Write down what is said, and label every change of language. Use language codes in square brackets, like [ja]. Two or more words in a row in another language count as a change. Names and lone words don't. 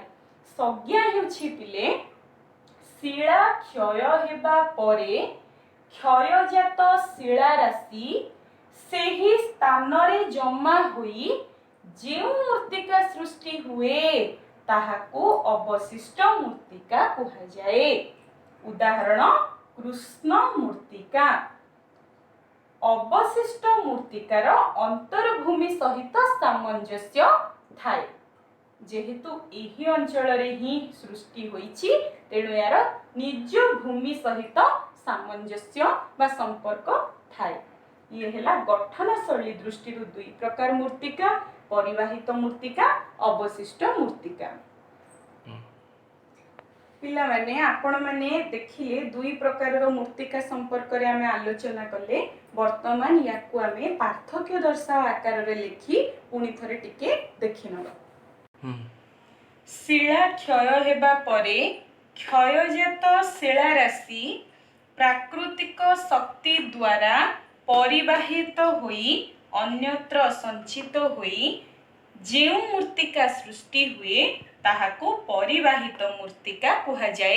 [or] ସଂଜ୍ଞା ହେଉଛି ପିଲେ ଶିଳା କ୍ଷୟ ହେବା ପରେ କ୍ଷୟଜାତ ଶିଳା ରାଶି ସେହି ସ୍ଥାନ ରେ ଜମା ହୋଇ ଯେ ମୃତ୍ତିକା ସୃଷ୍ଟି ହୁଏ ତାହାକୁ ଅବଶିଷ୍ଟ ମୃତ୍ତିକା କୁହାଯାଏ। ଉଦାହରଣ କୃଷ୍ଣ ମୃତ୍ତିକା। ଅବଶିଷ୍ଟ ମୃତ୍ତିକାର ଅନ୍ତର୍ଭୂମି ସହିତ ସାମଞ୍ଜସ୍ୟ ଥାଏ। ଯେହେତୁ ଏହି ଅଞ୍ଚଳ ହିଁ ସୃଷ୍ଟି ହୋଇଛି ତେଣୁ ଏହାର ନିଜ ଭୂମି ସହିତ ସାମଞ୍ଜସ୍ୟ ବା ସମ୍ପର୍କ ଥାଏ। ଏ ହେଲା ଗଠନ ଶୈଳୀ ଦୃଷ୍ଟି ଦୁଇ ପ୍ରକାର ମୃତ୍ତିକା ପରିବାହିତ ମୃତ୍ତିକା ଅବଶିଷ୍ଟ ମୃତ୍ତିକା। ପିଲା ମାନେ ଆପଣ ମାନେ ଦେଖିଲେ ଦୁଇ ପ୍ରକାର ମୃତ୍ତିକା ସମ୍ପର୍କ ରେ ଆମେ ଆଲୋଚନା କଲେ। ବର୍ତ୍ତମାନ ଏହାକୁ ଆମେ ପାର୍ଥକ୍ୟ ଦର୍ଶାବ ଆକାର ରେ ଲେଖି ପୁଣି ଥରେ ଟିକେ ଦେଖିନବା। ଶିଳା କ୍ଷୟ ହେବା ପରେ କ୍ଷୟଜାତ ଶିଳା ରାଶି ପ୍ରାକୃତିକ ଶକ୍ତି ଦ୍ୱାରା ପରିବାହିତ ହୋଇ ଅନ୍ୟତ୍ର ସଞ୍ଚିତ ହୋଇ ଯେଉଁ ମୃତ୍ତିକା ସୃଷ୍ଟି ହୁଏ ତାହାକୁ ପରିବାହିତ ମୃତ୍ତିକା କୁହାଯାଏ।